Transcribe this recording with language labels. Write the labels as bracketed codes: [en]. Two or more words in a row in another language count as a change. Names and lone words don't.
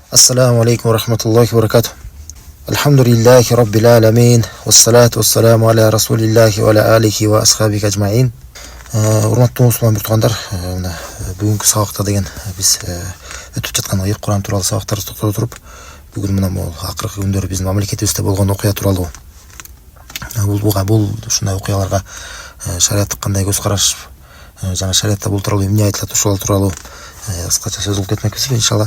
[ar] السلام عليكم ورحمة الله وبركاته الحمد لله رب العالمين. والصلاة والسلام على رسول الله وعلى آله وأصحابه أجمعين. [ky] Урматтуу мусулман биртугандар, мына бүгүнкү сабакта деген биз өтүп жаткан ыйык Куран тууралуу сабактарды токтото туруп, бүгүн мына могул акыркы күндөрү биздин мамлекетибизде болгон окуя тууралуу бул ушундай окуяларга шариаттык кандай көз караш, жана шариатта бул тууралуу эмне айтылат, ушул тууралуу кыскача сөз кылып кетмекпиз иншалла.